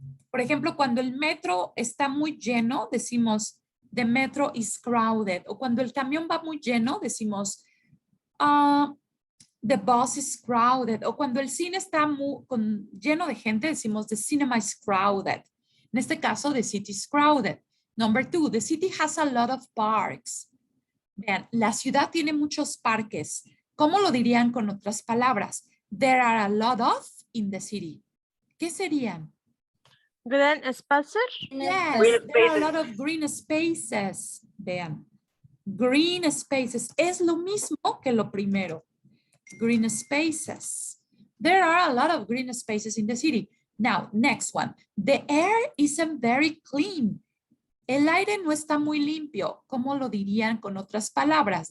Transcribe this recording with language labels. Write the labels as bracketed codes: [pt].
[es] Por ejemplo, cuando el metro está muy lleno, decimos [en] the metro is crowded. [es] O cuando el camión va muy lleno, decimos [en] the bus is crowded. [es] O cuando el cine está lleno de gente, decimos [en] the cinema is crowded. [es] En este caso, [en] the city is crowded. Number 2, the city has a lot of parks. [es] Vean, la ciudad tiene muchos parques. ¿Cómo lo dirían con otras palabras? [en] There are a lot of in the city. [es] ¿Qué serían? [en] Green spaces? Yes, Green there are a spaces. lot of green spaces. [es] Vean, green spaces es lo mismo que lo primero. [en] Green spaces. There are a lot of green spaces in the city. Now, next one. The air isn't very clean. [es] El aire no está muy limpio. ¿Cómo lo dirían con otras palabras?